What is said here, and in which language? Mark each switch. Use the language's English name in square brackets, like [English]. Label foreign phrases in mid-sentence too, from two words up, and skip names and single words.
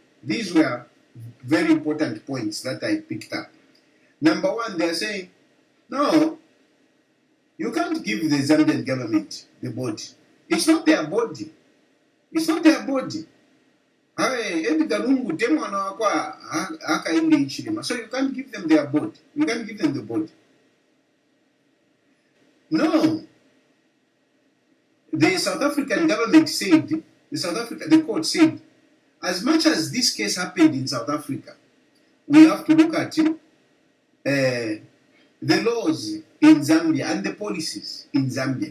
[English] These were very important points that I picked up. Number one, they are saying, no, you can't give the Zambian government the body. It's not their body. It's not their body. [Bemba] Edgar Lungu temwana wakwa akaende ichilima. [English] So you can't give them their body. You can't give them the body. No. The South African government said, the court said, as much as this case happened in South Africa, we have to look at the laws in Zambia and the policies in Zambia.